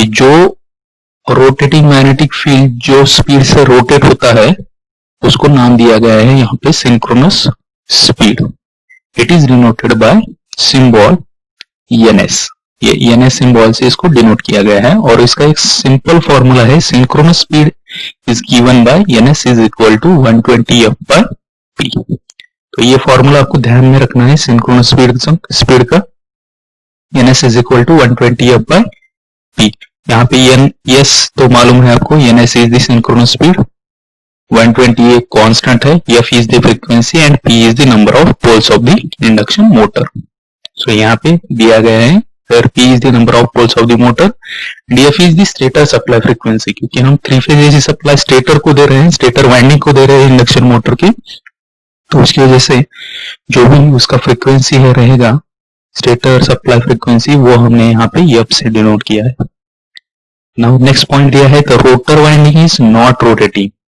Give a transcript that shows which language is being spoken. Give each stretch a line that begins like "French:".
Hindi: जो rotating magnetic field जो speed से रोटेट होता है उसको नाम दिया गया है यहाँ पे synchronous speed.
English: It is denoted by symbol ns।
Hindi: ये ns सिंबल से इसको डिनोट किया गया है और इसका एक सिंपल फॉर्मूला है,
English: Synchronous speed is given by ns is equal to 120 f/p।
Hindi: तो ये फॉर्मूला आपको ध्यान में रखना है सिंक्रोनस स्पीड का,
English: ns is equal to 120 f/p।
Hindi: यहाँ पे s तो मालूम है आपको,
English: ns is the synchronous speed, 120 एक constant है, f is the frequency and p is the number of poles of the induction motor.
Hindi: सो यहाँ पे दिया गया है
English: where p is the number of poles of the motor and f is the stator supply frequency।
Hindi: क्योंकि हम 3 phase AC supply stator को दे रहे हैं, स्टेटर वाइंडिंग को दे रहे हैं इंडक्शन मोटर की, तो उसकी वजह से जो भी उसका फ्रीक्वेंसी है रहेगा स्टेटर सप्लाई फ्रीक्वेंसी, वो हमने यहाँ पे f से डिनोट किया है।
English: Now next point दिया है the rotor winding is not rotating.